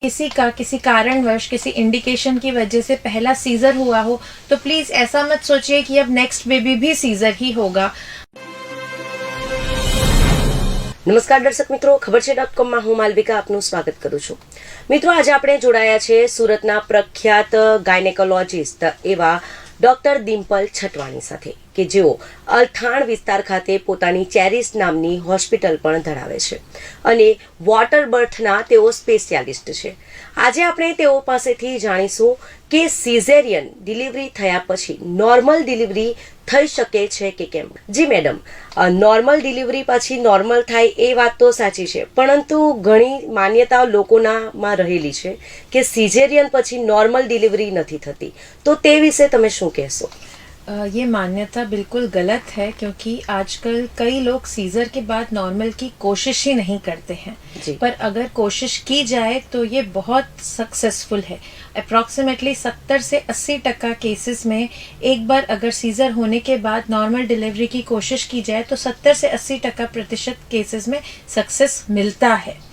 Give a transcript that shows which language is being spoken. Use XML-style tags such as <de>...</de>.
<hi>किसी कारणवश किसी इंडिकेशन की वजह से पहला सीजर हुआ हो तो प्लीज ऐसा मत सोचिए कि अब नेक्स्ट बेबी भी सीजर ही होगा।</hi> <gu>નમસ્કાર દર્શક મિત્રો, ખબર છે .com હું માલવિકા આપનું સ્વાગત કરું છું। મિત્રો, આજે આપણે જોડાયા છે સુરતના પ્રખ્યાત ગાયનેકોલોજીસ્ટ એવા ડોક્ટર ડિમ્પલ છટવાણી સાથે કે જેઓ અલથાણ વિસ્તાર ખાતે પોતાની ચેરિસ નામની હોસ્પિટલ પણ ધરાવે છે અને વોટર બર્થના તેઓ સ્પેશિયાલિસ્ટ છે। આજે આપણે તેઓ પાસેથી જાણીશું કે સિઝેરિયન ડિલિવરી થયા પછી નોર્મલ ડિલિવરી થઈ શકે છે કે કેમ। જી મેડમ, નોર્મલ ડિલિવરી પછી નોર્મલ થાય એ વાત તો સાચી છે, પરંતુ ઘણી માન્યતાઓ લોકોનામાં રહેલી છે કે સિઝેરિયન પછી નોર્મલ ડિલિવરી નથી થતી, તો તે વિશે તમે શું કહેશો?</gu> <hi>ये मान्यता बिल्कुल गलत है क्योंकि आजकल कई लोग सीजर के बाद नॉर्मल की कोशिश ही नहीं करते हैं। पर अगर कोशिश की जाए तो ये बहुत सक्सेसफुल है। अप्रॉक्सीमेटली 70 से 80% केसेस में एक बार अगर सीजर होने के बाद नॉर्मल डिलीवरी की कोशिश की जाए तो 70 से 80% केसेस में सक्सेस मिलता है।</hi>